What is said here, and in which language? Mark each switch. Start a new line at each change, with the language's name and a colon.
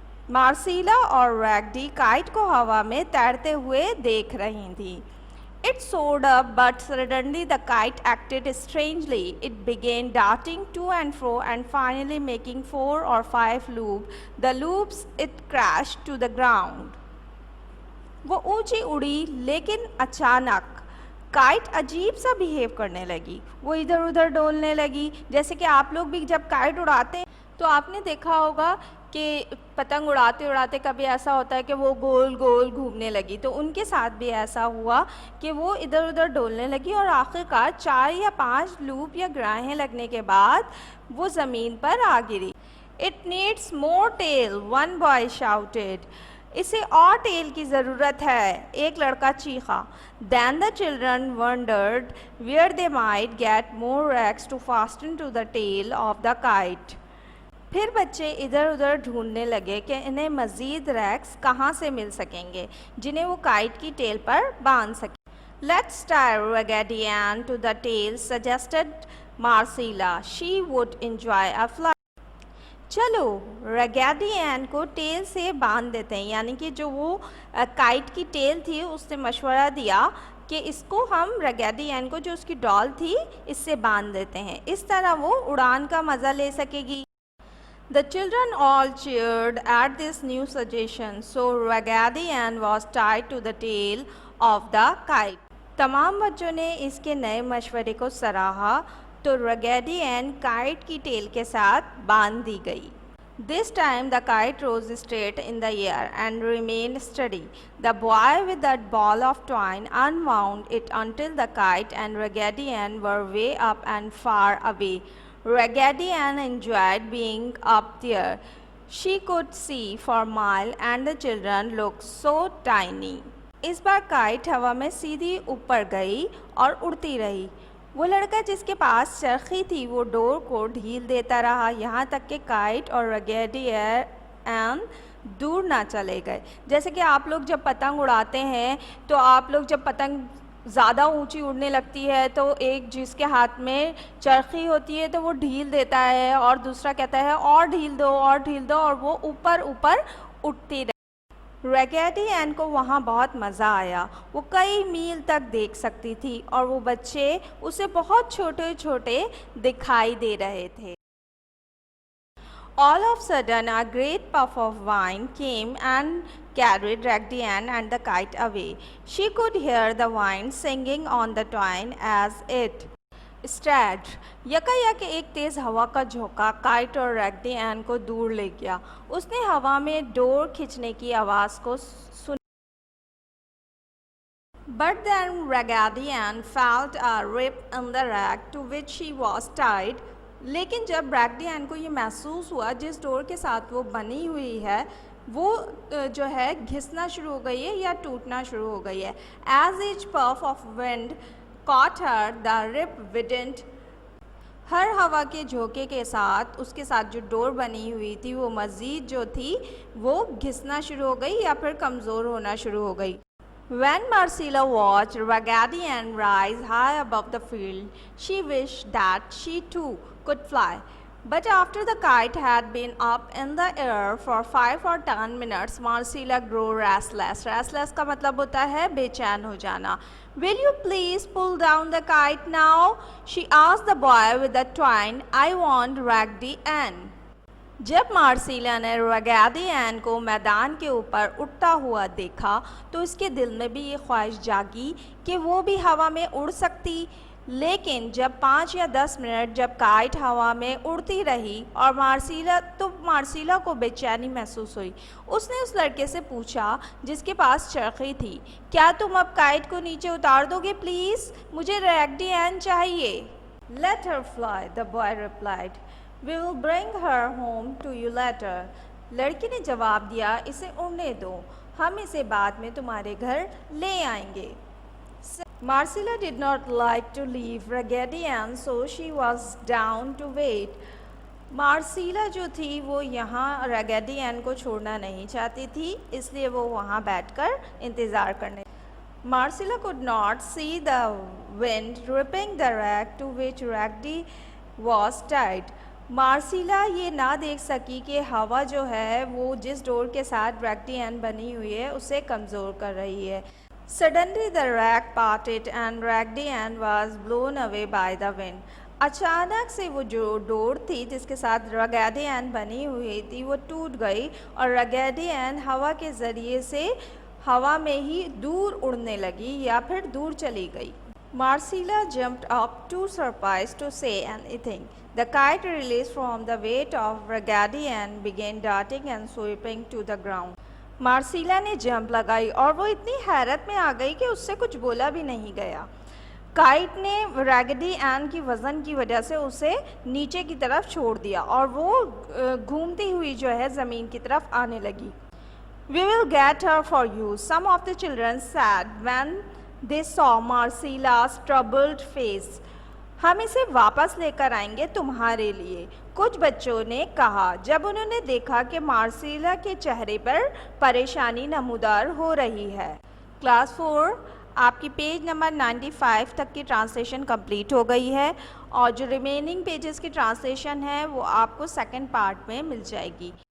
Hindi: मार्सिला और रैगडी काइट को हवा में तैरते हुए देख रही थी।
English: It soared up, but suddenly the kite acted strangely. It began darting to and fro and finally making 4 or 5 loops. The loops it crashed to the ground.
Hindi: वो ऊंची उड़ी लेकिन अचानक काइट अजीब सा बिहेव करने लगी। वो इधर उधर डोलने लगी। जैसे कि आप लोग भी जब काइट उड़ाते हैं तो आपने देखा होगा कि पतंग उड़ाते उड़ाते कभी ऐसा होता है कि वो गोल गोल घूमने लगी। तो उनके साथ भी ऐसा हुआ कि वो इधर उधर डोलने लगी और आखिरकार 4 या 5 लूप या ग्राहें लगने के बाद वो ज़मीन पर आ गिरी।
English: It needs more tail, one boy shouted.
Hindi: इसे और टेल की ज़रूरत है, एक लड़का चीखा।
English: Then the children wondered where they might get more rags to fasten to the tail of the kite.
Hindi: फिर बच्चे इधर उधर ढूंढने लगे कि इन्हें मज़ीद रैक्स कहाँ से मिल सकेंगे जिन्हें वो काइट की टेल पर बांध सकें।
English: Let's tie Raggedy Ann to the tail, suggested Marcella. She would enjoy a flight.
Hindi: चलो रैगेडी एन को टेल से बांध देते हैं, यानी कि जो वो काइट की टेल थी उसने मशवरा दिया कि इसको हम रैगेडी एन को जो उसकी डॉल थी इससे बांध देते हैं, इस तरह वो उड़ान का मज़ा ले सकेगी।
English: The children all cheered at this new suggestion, so Raggedy Ann was tied to the tail of the kite.
Hindi: तमाम बच्चों ने इसके नए मशवरे को सराहा तो रैगेडी एन काइट की टेल के साथ बांध दी गई।
English: This time the kite rose straight in the air and remained steady. The boy with that ball of twine unwound it until the kite and Raggedy Ann were way up and far away. Raggedy Ann enjoyed being up there. She could see for miles and the children looked so tiny.
Hindi: इस बार kite हवा में सीधी ऊपर गई और उड़ती रही। वो लड़का जिसके पास चरखी थी वो डोर को ढील देता रहा, यहाँ तक कि काइट और रगेडी एन दूर ना चले गए। जैसे कि आप लोग जब पतंग उड़ाते हैं तो आप लोग जब पतंग ज़्यादा ऊंची उड़ने लगती है तो एक जिसके हाथ में चरखी होती है तो वो ढील देता है और दूसरा कहता है और ढील दो और ढील दो, और वो ऊपर ऊपर उठती रही। रगेडी एन को वहाँ बहुत मज़ा आया। वो कई मील तक देख सकती थी और वो बच्चे उसे बहुत छोटे छोटे दिखाई दे रहे थे।
English: All of a sudden, a great puff of wind came and carried Raggedy Ann and the kite away. She could hear the wind singing on the twine as it strained.
Hindi: यकायक एक तेज़ हवा का झोंका काइट और रैगडी एन को दूर ले गया। उसने हवा में डोर खींचने की आवाज़ को सुना।
English: But then Raggedy Ann felt a rip in the rag to which she was tied.
Hindi: लेकिन जब रैगडी एन को ये महसूस हुआ जिस डोर के साथ वो बनी हुई है वो जो है घिसना शुरू हो गई है या टूटना शुरू हो गई है।
English: As each puff of wind caught her, the rip widened.
Hindi: हर हवा के झोंके के साथ उसके साथ जो डोर बनी हुई थी वो मज़ीद जो थी वो घिसना शुरू हो गई या फिर कमज़ोर होना शुरू हो गई।
English: When Marcella watched Raggedy Ann rise high above the field, she wished that she too could fly. But after the kite had been up in the air for 5 or 10 minutes, Marcella grew restless.
Hindi: Restless का मतलब होता है बेचैन हो जाना।
English: Will you please pull down the kite now? She asked the boy with the twine. I want Raggedy Ann.
Hindi: जब मार्सिला ने रगेडी N को मैदान के ऊपर उड़ता हुआ देखा तो उसके दिल में भी ये ख्वाहिश जागी कि वो भी हवा में उड़ सकती। लेकिन जब 5 या 10 मिनट जब काइट हवा में उड़ती रही और मार्सिला को बेचैनी महसूस हुई। उसने उस लड़के से पूछा जिसके पास चरखी थी, क्या तुम अब काइट को नीचे उतार दोगे प्लीज़? मुझे रैगडी एन चाहिए।
English: Let her fly, the boy replied. We will bring her home to you later.
Hindi: लड़की ने जवाब दिया, इसे उड़ने दो, हम इसे बाद में तुम्हारे घर ले आएंगे।
English: Marcella did not like to leave Raggedy Ann, so she was down to wait.
Hindi: मार्सिला जो थी वो यहाँ रगेडी एन को छोड़ना नहीं चाहती थी, इसलिए वो वहाँ बैठकर इंतज़ार करने।
English: Marcella could not see the wind ripping the rag to which Raggedy was tied.
Hindi: मार्सिला ये ना देख सकी कि हवा जो है वो जिस डोर के साथ रैगडी एन बनी हुई है उसे कमज़ोर कर रही है।
English: Suddenly the rag parted and Raggedy Ann was blown away by the wind.
Hindi: अचानक से वो जो डोर थी जिसके साथ रगेडी एन बनी हुई थी वो टूट गई और रगेडी एन हवा के ज़रिए से हवा में ही दूर उड़ने लगी या फिर दूर चली गई।
English: Marcella jumped up too surprised to say anything. The kite released from the weight of Raggedy Ann began darting and sweeping to the ground.
Hindi: मार्सिला ने जंप लगाई और वो इतनी हैरत में आ गई कि उससे कुछ बोला भी नहीं गया। काइट ने रैगडी एन की वज़न की वजह से उसे नीचे की तरफ छोड़ दिया और वो घूमती हुई जो है ज़मीन की तरफ आने लगी।
English: We will get her for you, some of the children said when they saw Marcella's troubled face.
Hindi: हम इसे वापस लेकर आएंगे तुम्हारे लिए, कुछ बच्चों ने कहा जब उन्होंने देखा कि मार्सिला के चेहरे पर परेशानी नमूदार हो रही है। क्लास 4 आपकी पेज नंबर 95 तक की ट्रांसलेशन कंप्लीट हो गई है और जो रिमेनिंग पेजेस की ट्रांसलेशन है वो आपको सेकंड पार्ट में मिल जाएगी।